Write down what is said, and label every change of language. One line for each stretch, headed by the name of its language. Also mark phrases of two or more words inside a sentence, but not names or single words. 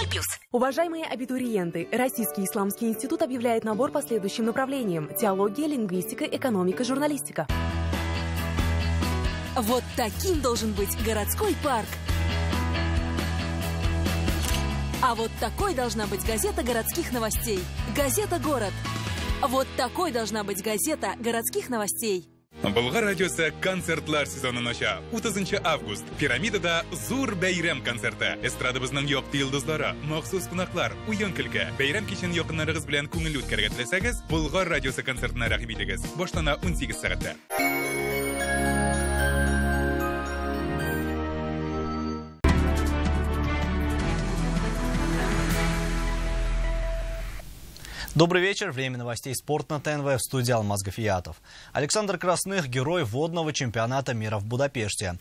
Russian: Уважаемые абитуриенты, Российский исламский институт объявляет набор по следующим направлениям: теология, лингвистика, экономика, журналистика. Вот таким должен быть городской парк. А вот такой должна быть газета городских новостей. Газета «Город». Вот такой должна быть газета городских новостей.
Tatar: Болгар радиосы концертлар сезонын ача. 30 август. Пирамидада зур бәйрәм концерты. Эстрадабызның якты йолдызлары, махсус кунаклар, уен көлке. Бәйрәм кичен якыннарыгыз белән күңелле үткәрергә теләсәгез, Болгар радиосы концертына рәхим итегез. Баштана 18 сәгатьтә.
Russian: Добрый вечер. Время новостей спорта на ТНВ, в студии Алмаз Гафиятов. Александр Красных – герой водного чемпионата мира в Будапеште.